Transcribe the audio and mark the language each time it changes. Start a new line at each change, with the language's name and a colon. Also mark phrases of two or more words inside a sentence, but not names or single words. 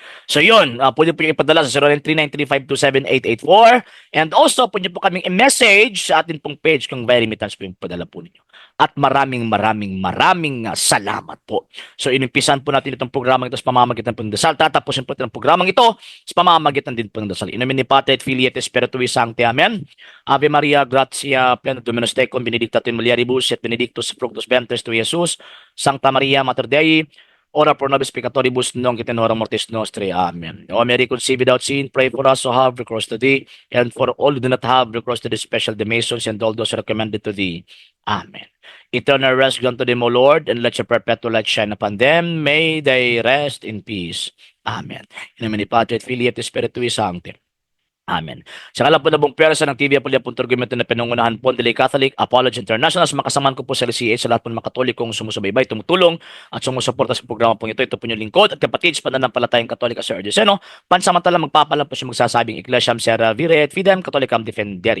Filipino: So yun, pwede po yung ipadala sa 093935278884
English: and also
Filipino: pwede po kaming i-message sa atin pong page kung
English: very remittance
Filipino: po yung padala po ninyo. At maraming salamat po. So inimpisan po natin itong programang ito sa pamamagitan po ng dasal. Tatapusin po itong programang ito sa pamamagitan din po ng dasal.
Latin: In nomine ni Patri et Filii et Spiritui Sancti. Amen. Ave Maria, gratia plena Dominus tecum, benedicta tu in mulieribus et benedictus fructus ventris tui, Jesus. Sancta Maria, Mater Dei, ora pro nobis peccatoribus, nunc et in hora mortis nostri. Amen.
English: O Mary conceived without sin, pray for us who have recourse to thee, and for all who do not have recourse to thee, special the Masons and all those recommended to thee. Amen. Eternal rest grant to them, O Lord, and let your perpetual light shine upon them. May they rest in peace. Amen.
Latin: In nomine ni Patri et Filii et Spiritui Sancti. Amen.
Filipino: Sa kalap po na buong pwersa ng TV Apulia.org na pinangunahan po ng Catholic Apology International, makasamaan ko po sa LCH sa lahat po ng mga Katolikong sumusubaybay, tumutulong at sumusuporta sa programa po ito. Ito po yung lingkod at kapatid sa pananampalatayang Katolik Sir Ardeseno. Pansamantala magpapala po siya magsasabing
Latin: Ecclesiam Sera Vire et Fidem Catholicam Defenderi.